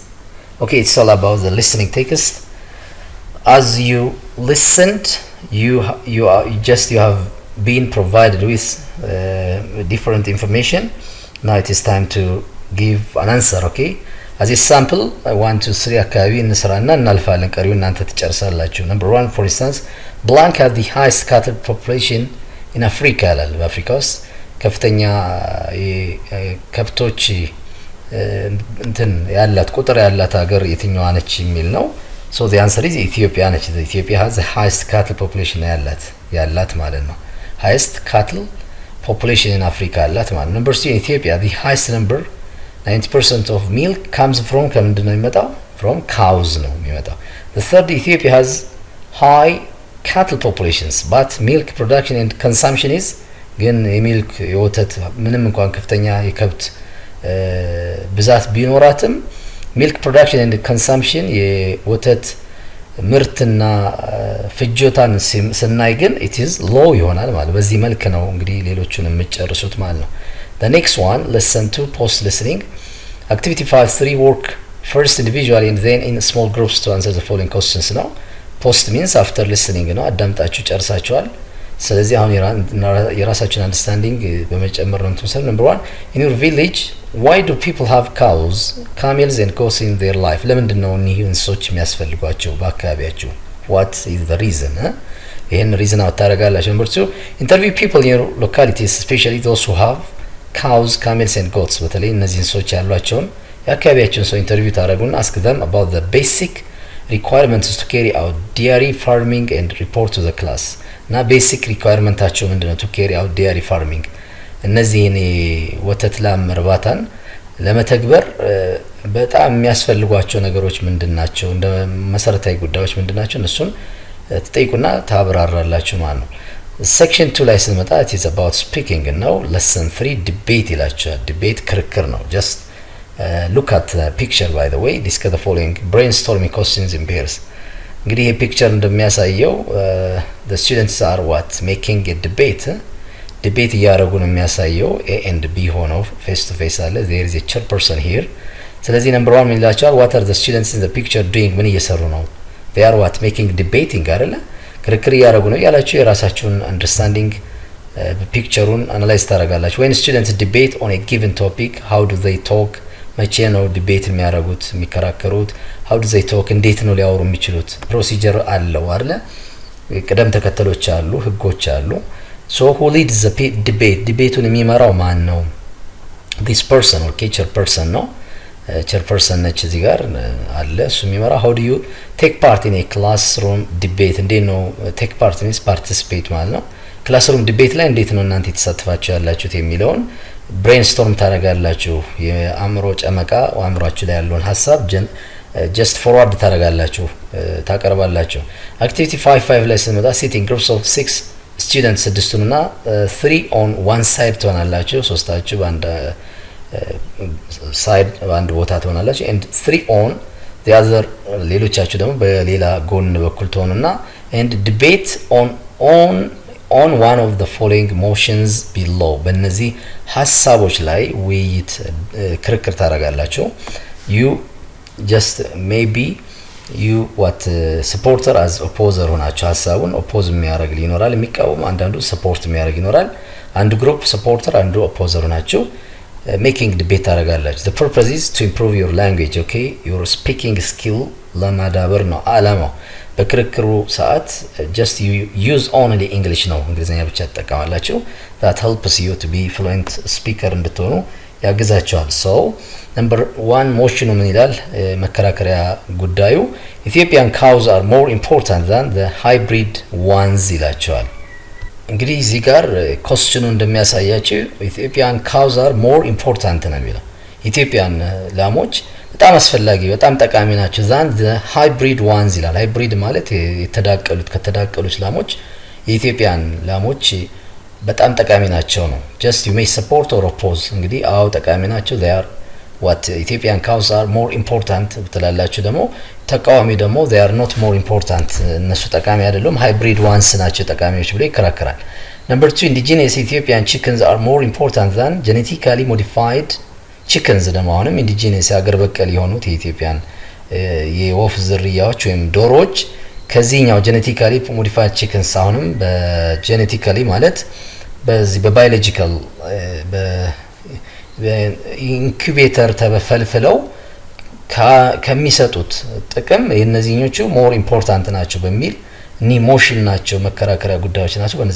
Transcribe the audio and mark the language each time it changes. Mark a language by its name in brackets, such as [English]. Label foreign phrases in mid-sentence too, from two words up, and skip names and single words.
[English] Okay, it's all about the listening text. As you listened, you have been provided with different information. Now it is time to give an answer. Okay, as a sample 1 2 3 [Amharic] አካባቢ እንስራና እናልፋለን። ቀሪው እናንተ ትጨርሳላችሁ። [English] Number 1, for instance, Blank has the highest cattle population in Africa ይላል። [Amharic] በአፍሪካ ውስጥ ከፍተኛ ከብቶች እንትን ያላት ቁጥር ያላት ሀገር የትኛዋ ነች የሚል ነው። [English] So the answer is Ethiopia ነች። Ethiopia has the highest cattle population [Amharic] ያላት ማለት ነው። [English] highest cattle population in Africa [Amharic] አላት ማለት ነው። [English] Number 2, in Ethiopia the highest number 90% of milk comes from [Amharic] ከምንድን ነው የሚመጣው? [English] From cows [Amharic] ነው የሚመጣው። [English] The third, Ethiopia has high cattle populations but milk production and consumption is [Amharic] ግን የሚልክ የወተት ምንም እንኳን ከፍተኛ የከብት ብዛት ቢኖራትም [English] milk production and consumption [Amharic] የወተት ምርትና ፍጆታን ስናይ ግን [English] it is low [Amharic] ይሆናል ማለት በዚህ መልክ ነው እንግዲህ ሌሎቹን የምጨርሱት ማለት ነው። [English] The next one, lesson 2, post listening. Activity 5.3, work first individually and then in small groups to answer the following questions now. Post means after listening [Amharic] ነው አዳምጣችሁ ጨርሳችኋል። ስለዚህ አሁን የራሳችሁን አንደርስታንዲንግ በመጨመር ነው የምትመሰሉ። [English] Number 1, in your village why do people have cows, camels and goats in their life? [Amharic] ለምንድን ነው እኒህ እንስሶች የሚያስፈልጓቸው በአካባቢያችሁ? [English] What is the reason? [Amharic] ይህን ሪዝን አታረጋላችሁ። [English] Number 2, interview people in your localities, especially those who have cows, camels and goats. [Amharic] በተለይ እነዚህ እንስሶች ያሏቸውን የአካባቢያቸውን ሰው ኢንተርቪው ታደርጉና [English] ask them about the basic requirements to carry out dairy farming and report to the class. [Amharic] እና ቤሲክ ሪኳየርመንታቸው ምንድነው? [English] to carry out dairy farming [Amharic] እነዚህን ወተት ላም እርባታን ለመተግበር በጣም የሚያስፈልጓቸው ነገሮች ምንድናቸው? እንደ መሰረታዊ ጉዳዮች ምንድናቸው? እነሱን ትጠይቁና ታብራራላችሁ ማለት ነው። ሴክሽን 2 ላይ ስንመጣ [English] it is about speaking ነው። lesson 3 debate [Amharic] ይላችኋል። ዲቤት ክርክር ነው። [English] just look at the picture by the way, discuss the following brainstorming questions in pairs. [Amharic] እንግዲህ ይሄ ፒክቸር እንደሚያሳየው [English] the students are what making a debate [Amharic] ዲቤት እያደረጉ ነው የሚያሳየው። [English] A and B ሆነው face to face አለ። there is a chairperson here። [Amharic] ስለዚህ number 1 ምን ይላችኋል? [English] what are the students in the picture doing? [Amharic] ምን እየሰሩ ነው? [English] they are what making debating [Amharic] አይደለ? ክርክር እያደረጉ ነው ያላችሁ የራሳችሁን አንደርስታንዲንግ ፒክቸሩን አናላይዝ ታደርጋላችሁ። [English] when students debate on a given topic how do they talk? [Amharic] መቼ ነው ዲቤት የሚያደርጉት የሚከራከሩት? [English] how do they talk? [Amharic] እንዴት ነው ሊያወሩ የሚችሉት? ፕሮሲጀር አለው አይደለ? ቅደም ተከተሎች አሉ፣ ህጎች አሉ። ሶ [English] who leads the debate [Amharic] ዲቤቱን የሚመራው ማን ነው? [English] this person [Amharic] ኦኬ ቸርፐርሰን ነው። ቸርፐርሰን ነች እዚህ ጋር አለ እሱ የሚመራ [English] how do you take part in a classroom debate [Amharic] እንዴት ነው [English] take part means participate [Amharic] ማለት ነው። ክላስሩም ዲቤት ላይ እንዴት ነው እናንተ የተሳተፋችሁ ያላችሁት የሚለውን ብሬንስቶርም ታደርጋላችሁ። የአእምሮ ጨመቃ አእምሮአችሁ ላይ ያለውን ሀሳብ [English] just forward [Amharic] ታደርጋላችሁ ታቀርባላችሁ። አክቲቪቲ 55 ላይ ስንመጣ [English] sitting groups of 6 students [Amharic] ስድስቱንና [English] 3 on one side [Amharic] ትሆናላችሁ። ሶስታችሁ በአንድ ሳይድ በአንድ ቦታ ትሆናላችሁ [English] and 3 on the other [Amharic] ሌሎቻችሁ ደግሞ በሌላ ጎን በኩል ትሆኑና [English] and debate on one of the following motions below [Amharic] በእነዚህ ሀሳቦች ላይ ውይይት ክርክር ታደርጋላችሁ። [English] you just maybe you what supporter as opposer [Amharic] ሆናችሁ ሀሳቡን ኦፖዝ የሚያደርግ ሊኖራል፣ የሚቃወም አንዳንዱ ሰፖርት የሚያደርግ ይኖራል። አንዱ ግሩፕ ሰፖርተር አንዱ ኦፖዘር ሆናችሁ [English] making debate ታደርጋላችሁ። the purpose is to improve your language okay your speaking skill [Amharic] ለማዳበር ነው አላማው። በክርክሩ ሰዓት [English] just you use only English [Amharic] ነው እንግሊዝኛ ብቻ ተጠቀማላችሁ። [English] that helps you to be fluent speaker [Amharic] እንድትሆኑ ያግዛችኋል። [English] so number 1 motion [Amharic] ምን ይላል? መከራከሪያ ጉዳዩ [English] Ethiopian cows are more important than the hybrid ones [Amharic] ይላቸዋል። እንግዲህ እዚህ ጋር ኮስችኑ እንደሚያሳያችሁ [English] Ethiopian cows are more important [Amharic] ነው የሚለው። ኢትዮጵያን ላሞች በጣም አስፈላጊ በጣም ጠቃሚ ናቸው [English] than the hybrid ones [Amharic] ይላል። ሃይብሪድ ማለት ከተዳቀሉት ላሞች የኢትዮጵያን ላሞች በጣም ጠቃሚ ናቸው ነው። [English] just you may support or oppose [Amharic] እንግዲህ አው ጠቃሚ ናቸው [English] they are what Ethiopian cows are more important ብትላላችሁ [Amharic] ደግሞ ተቃዋሚ ደግሞ [English] they are not more important [Amharic] እነሱ ጠቃሚ አይደሉም [English] hybrid ones [Amharic] ናቸው ጠቃሚዎች ብሎ ይከራከራል። [English] number 2 indigenous Ethiopian chickens are more important than genetically modified chickens [Amharic] ደግሞ አሁንም indigenous ያገር በቀል የሆኑት የኢትዮጵያን የወፍ ዝርያዎች ወይም ዶሮዎች ከዚህኛው [English] genetically modified chickens [Amharic] አሁንም በጄኔቲካሊ ማለት በዚህ በባዮሎጂካል በኢንኩቤተር ተፈልፍለው ከሚሰጡት ጥቅም የነዚህኞቹ [English] more important [Amharic] ናቸው በሚል እኒ ሞሽን ናቸው መከራከሪያ ጉዳዮች ናቸው። በእነዚህ